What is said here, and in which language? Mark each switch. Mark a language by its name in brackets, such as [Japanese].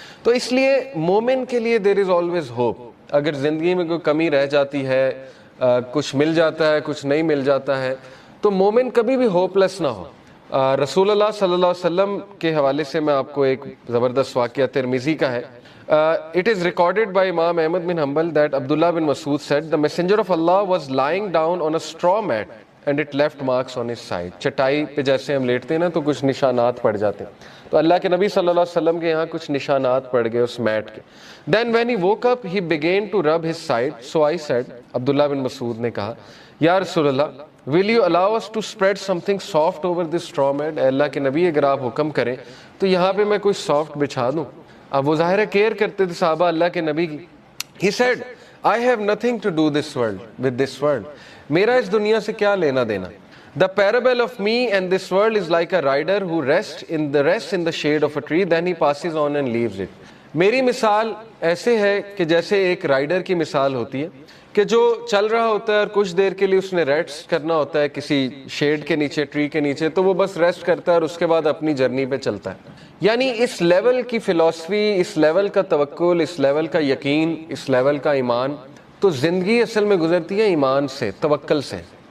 [Urdu] تو اس لیے مومن کے لیے [English] There is always hope. [Urdu] اگر زندگی میں کوئی کمی رہ جاتی ہے، کچھ مل جاتا ہے، کچھ نہیں مل جاتا ہے، تو مومن کبھی بھی ہوپ لیس نہ ہو. رسول اللہ صلی اللہ علیہ وسلم کے حوالے سے میں آپ کو ایک زبردست واقعہ ترمذی کا ہے. [English] It is recorded by Imam Ahmad bin Hanbal that Abdullah bin Mas'ud said, the messenger of Allah was lying down on a straw mat and it left marks on his side. [Urdu] چٹائی پہ جیسے ہم لیٹتے ہیں نا تو کچھ نشانات پڑ جاتے ہیں. تو اللہ کے نبی صلی اللہ علیہ وسلم کے یہاں کچھ نشانات پڑ گئے اس میٹ کے. [English] Then when he woke up, he began to rub his side. So I said, [Urdu] عبداللہ بن مسعود نے کہا، یا رسول اللہ [English] will you allow us to spread something soft over this straw mat؟ [Urdu] اے اللہ کے نبی اگر آپ حکم کریں تو یہاں پہ میں کوئی سافٹ بچھا دوں. اب وہ ظاہر ہے کیئر کرتے تھے صحابہ اللہ کے نبی کی. [English] He said, I have nothing to do with this world. [Urdu] میرا اس دنیا سے کیا لینا دینا. [English] The parable of me and this world is like a rider who rests in the shade of a tree, then he passes on and leaves it. [Urdu] میری مثال ایسے ہے کہ جیسے ایک رائڈر کی مثال ہوتی ہے کہ جو چل رہا ہوتا ہے اور کچھ دیر کے لیے اس نے ریسٹ کرنا ہوتا ہے کسی شیڈ کے نیچے, ٹری کے نیچے, تو وہ بس ریسٹ کرتا ہے اور اس کے بعد اپنی جرنی پہ چلتا ہے. یعنی اس لیول کی فلسفی, اس لیول کا توکل, اس لیول کا یقین, اس لیول کا ایمان, تو زندگی اصل میں گزرتی ہے ایمان سے, توکل سے.